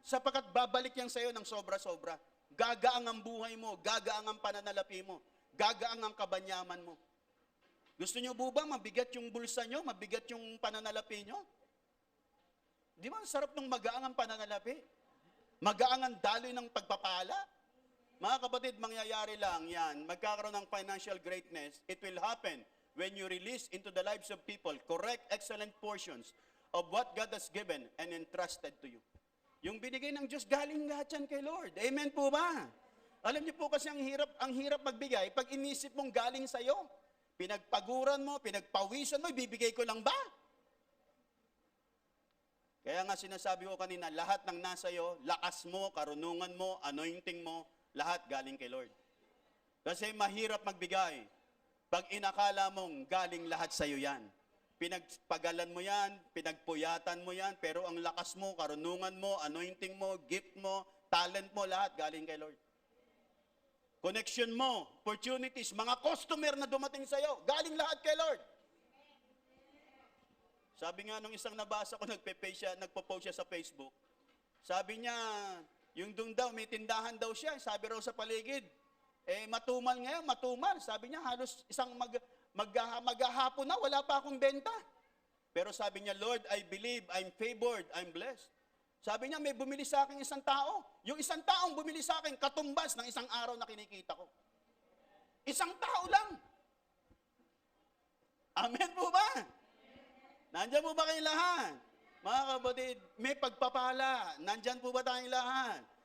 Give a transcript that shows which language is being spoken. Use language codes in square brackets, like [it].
[tl] Sapagkat babalik yan sa'yo ng sobra-sobra. Gagaang ang buhay mo, gagaang ang pananalapi mo, gagaang ang kabanyaman mo. Gusto nyo po ba mabigat yung bulsa nyo, mabigat yung pananalapi nyo? Di ba ang sarap ng magaang ang pananalapi? Magaang ang daloy ng pagpapala? Mga kapatid, mangyayari lang yan. Magkakaroon ng financial greatness. [en] It will happen when you release into the lives of people correct, excellent portions of what God has given and entrusted to you. [tl] Yung binigay ng Diyos, galing lahat yan kay Lord. Amen po ba? Alam niyo po kasi ang hirap magbigay pag inisip mong galing sa'yo. Pinagpaguran mo, pinagpawisan mo, ibibigay ko lang ba? Kaya nga sinasabi ko kanina, lahat ng nasa iyo, lakas mo, karunungan mo, anointing mo, lahat galing kay Lord. Kasi mahirap magbigay pag inakala mong galing lahat sa iyo yan. Pinagpagalan mo yan, pinagpuyatan mo yan, pero ang lakas mo, karunungan mo, anointing mo, gift mo, talent mo, lahat galing kay Lord. connection mo, opportunities, mga customer na dumating sa'yo, galing lahat kay Lord. Sabi nga nung isang nabasa ko, nagpo-post siya sa Facebook. Sabi niya, yung doon daw, may tindahan daw siya. Sabi raw sa paligid, matumal ngayon, matumal. Sabi niya, halos isang maghahapon na, wala pa akong benta. Pero sabi niya, [en] Lord, I believe, I'm favored, I'm blessed. [tl] Sabi niya, may bumili sa akin isang tao. Yung isang taong bumili sa akin, katumbas ng isang araw na kinikita ko. Isang tao lang. Amen po ba? Nandiyan po ba kayong lahat? Mga kapatid, may pagpapala. Nandiyan po ba tayong lahat?